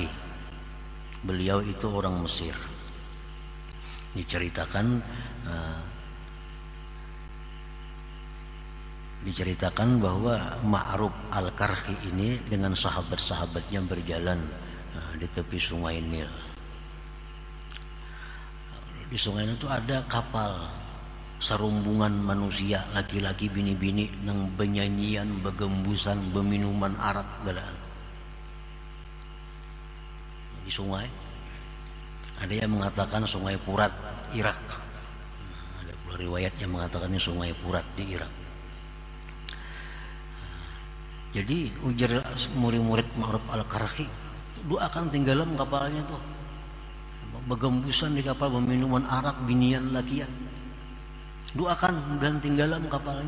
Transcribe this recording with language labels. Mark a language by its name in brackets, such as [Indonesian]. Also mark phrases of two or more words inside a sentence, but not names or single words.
[Indonesian] Beliau itu orang Mesir. Diceritakan bahwa Ma'ruf Al-Karhi ini dengan sahabat-sahabatnya berjalan di tepi sungai Nil. [Banjar] Di sungai itu ada kapal serumbungan manusia, laki-laki bini-bini nang benyanyian, begembusan, beminuman arak galaan. [Indonesian] Di sungai ada yang mengatakan sungai Furat Irak. Ada pula riwayat yang mengatakan ini sungai Furat di Irak. [Banjar] Jadi ujar murid-murid Ma'ruf Al-Karhi, doakan tinggalan kapalnya tuh, begembusan di kapal, minuman arak, binian lakian, doakan dan tinggalan kapalnya.